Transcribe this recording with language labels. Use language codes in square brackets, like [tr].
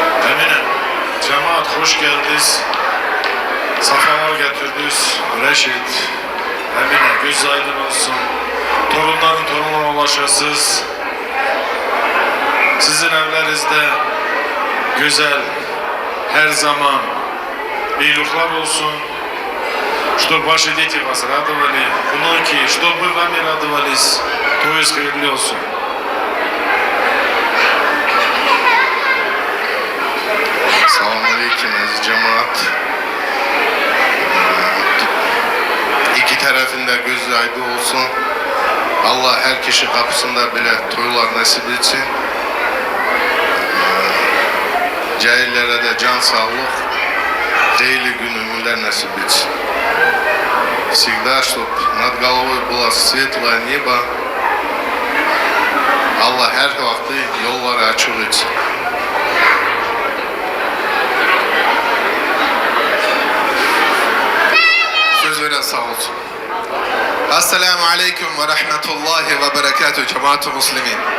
[tr] Emine, cemaat hoş geldiniz. Safalar getirdiniz. Reşit, Emine, göz aydın olsun. Torunların torununa ulaşasız. Sizin evlerinizde güzel, her zaman iyilikler olsun. [ru] Чтобы ваши дети вас радовали, внуки, чтобы вы вами радовались, то есть [tr] hayırlı olsun. Selamünaleyküm aziz cemaat. İki tarafında gözü aydın olsun. Allah her kişi kapısında bile toylar nasip etsin. Cahillere de can sağlık, hayırlı gün ömürler nasip etsin. [ru] Всегда, чтобы над головой было светлое небо. [tr] Allah her vakti yolları açık etsin. Söz veren sağ olsun. Esselamu Aleyküm ve Rahmetullahi ve Berekatuhu cemaat-ı muslimin.